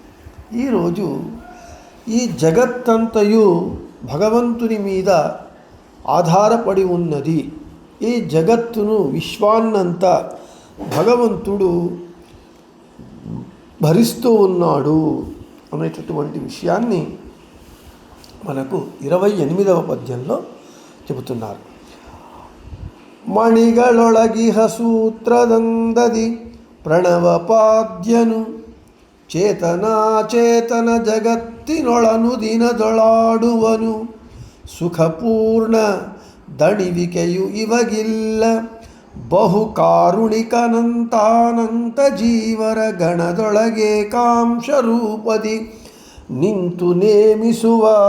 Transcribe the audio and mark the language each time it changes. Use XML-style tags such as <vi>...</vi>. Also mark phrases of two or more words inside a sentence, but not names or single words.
<te>ఈరోజు ఈ జగత్తంతయు భగవంతుని మీద ఆధారపడి ఉన్నది, ఈ జగత్తును విశ్వాన్నంతా భగవంతుడు భరిస్తూ ఉన్నాడు అనేటటువంటి విషయాన్ని మనకు 28వ పద్యంలో చెబుతున్నారు.</te> <kn>మణిಗಳೊಳಗಿಹ ಸೂತ್ರದಂದದಿ ಪ್ರಣವಪಾದ್ಯನು ಚೇತನಾಚೇತನ ಜಗತ್ತಿನೊಳನು ದಿನದೊಳಾಡುವನು. ಸುಖಪೂರ್ಣ ದಣಿವಿಕೆಯು ಇವಗಿಲ್ಲ, ಬಹು ಕಾರುಣಿಕನಂತಾನಂತ ಜೀವರ ಗಣದೊಳಗೇಕಾಂಶ ರೂಪದಿ ನಿಂತು ನೇಮಿಸುವ.</kn>